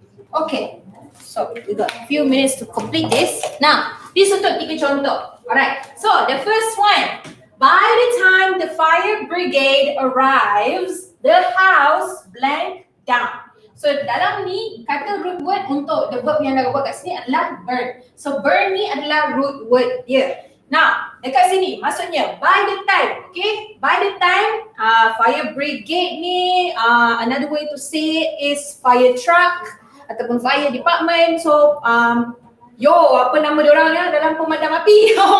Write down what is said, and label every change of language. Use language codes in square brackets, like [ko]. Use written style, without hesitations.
[en] Okay, so we got a few minutes to complete this. Now, this [ms] untuk 3 contoh. [en] Alright, so the first one. By the time the fire brigade arrives, the house blank down. [ms] So dalam ni, kata root word untuk [en] the verb [ms] yang dah buat kat sini adalah burn. So burn ni adalah root word dia. Now, dekat sini maksudnya [en] by the time, [ms] okay? [en] By the time fire brigade ni, another way to say it is fire truck ataupun fire department. [ms] So apa nama diorang ya dalam pemadam api?